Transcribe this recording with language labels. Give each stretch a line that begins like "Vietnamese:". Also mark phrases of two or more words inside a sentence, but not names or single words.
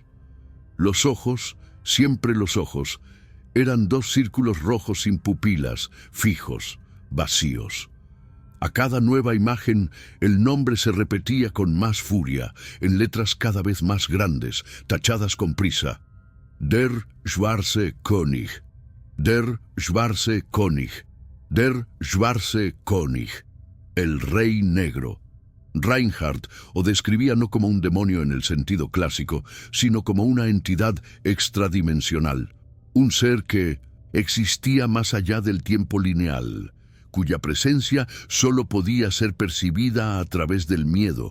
Spanish: Los ojos, siempre los ojos, eran 2 círculos rojos sin pupilas, fijos, vacíos. A cada nueva imagen, el nombre se repetía con más furia, en letras cada vez más grandes, tachadas con prisa.
German: Der Schwarze König, der Schwarze König, der Schwarze König,
Spanish: el Rey Negro. Reinhardt o describía no como un demonio en el sentido clásico, sino como una entidad extradimensional, un ser que existía más allá del tiempo lineal, cuya presencia solo podía ser percibida a través del miedo.